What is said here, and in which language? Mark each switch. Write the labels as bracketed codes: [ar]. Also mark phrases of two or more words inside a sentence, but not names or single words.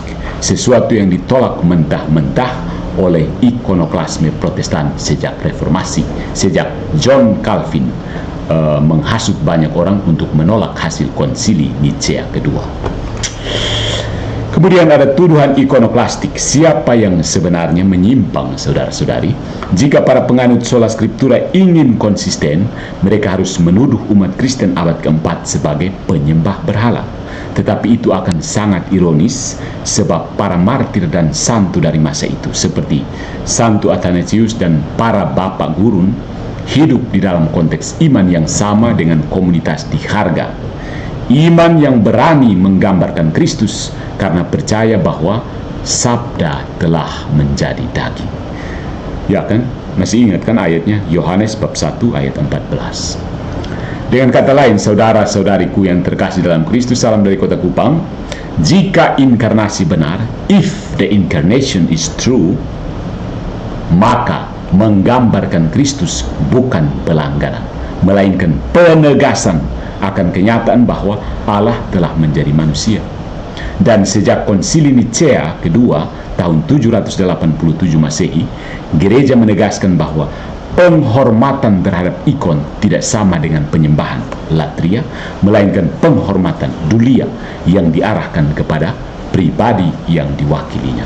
[id] Sesuatu yang ditolak mentah-mentah oleh ikonoklasme Protestan sejak Reformasi, sejak John Calvin menghasut banyak orang untuk menolak hasil konsili Nicea kedua. Kemudian ada tuduhan ikonoklastik. Siapa yang sebenarnya menyimpang, saudara-saudari? Jika para penganut [la] sola scriptura [id] ingin konsisten, mereka harus menuduh umat Kristen abad keempat sebagai penyembah berhala. Tetapi itu akan sangat ironis, sebab para martir dan santu dari masa itu, seperti Santo Athanasius dan para bapak gurun, hidup di dalam konteks iman yang sama dengan komunitas diharga. Iman yang berani menggambarkan Kristus karena percaya bahwa sabda telah menjadi daging. Ya kan? Masih ingat kan ayatnya? Yohanes bab 1 ayat 14. Dengan kata lain, saudara-saudariku yang terkasih dalam Kristus, salam dari kota Kupang. Jika inkarnasi benar, [en] if the incarnation is true, [id] maka menggambarkan Kristus bukan pelanggaran, melainkan penegasan akan kenyataan bahwa Allah telah menjadi manusia. Dan sejak konsili Nicea kedua tahun 787 Masehi, gereja menegaskan bahwa penghormatan terhadap ikon tidak sama dengan penyembahan latria, melainkan penghormatan dulia yang diarahkan kepada pribadi yang diwakilinya.